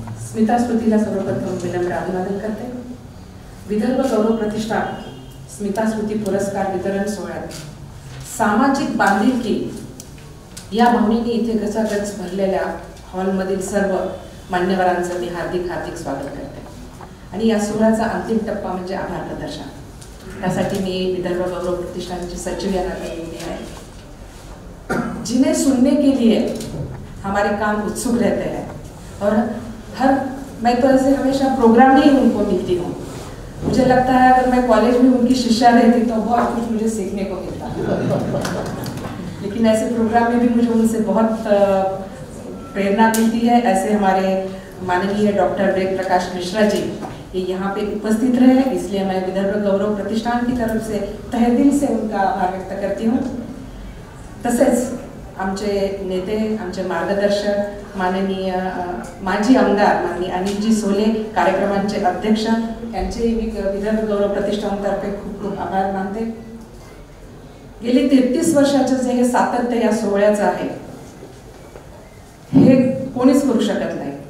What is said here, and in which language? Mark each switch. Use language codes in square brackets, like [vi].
[mr] स्मिता स्मृतीला सर्वप्रथम विनम्र अभिवादन करते. विदर्भ गौरव प्रतिष्ठान स्मिता स्मृती पुरस्कार वितरण सोहळ्यात सामाजिक बांधिलकी या भावनेने इथे गचागच भरलेल्या हॉलमधील सर्व मान्यवरांचं मी हार्दिक स्वागत करते. आणि या सोहळ्याचा अंतिम टप्पा म्हणजे आभार प्रदर्शन. त्यासाठी मी विदर्भ गौरव प्रतिष्ठानची सचिव या नात्याने नियुक्ती है. [hi] जिन्हें सुनने के लिए हमारे कान उत्सुक रहते हैं और मैं तो ऐसे हमेशा प्रोग्राम ही उनको मिलती हूँ. मुझे लगता है अगर मैं कॉलेज में उनकी शिष्या रहती तो बहुत कुछ मुझे सीखने को मिलता. लेकिन ऐसे प्रोग्राम में भी मुझे उनसे बहुत प्रेरणा मिलती है. ऐसे हमारे माननीय डॉक्टर वेद प्रकाश मिश्रा जी ये यहाँ पे उपस्थित रहे, इसलिए मैं विदर्भ गौरव प्रतिष्ठान की तरफ से तहे दिल से उनका आभार व्यक्त करती हूँ. [mr] तसेच आमचे नेते, आमचे मार्गदर्शक माननीय माजी आमदार माननीय अनिलजी सोले, कार्यक्रमांचे अध्यक्ष, यांचे मी विदर्भ गौरव प्रतिष्ठानतर्फे खूप खूप आभार मानते. गेली 33 वर्षाचे जे हे सातत्य या सोहळ्याचं आहे हे कोणीच करू शकत नाही.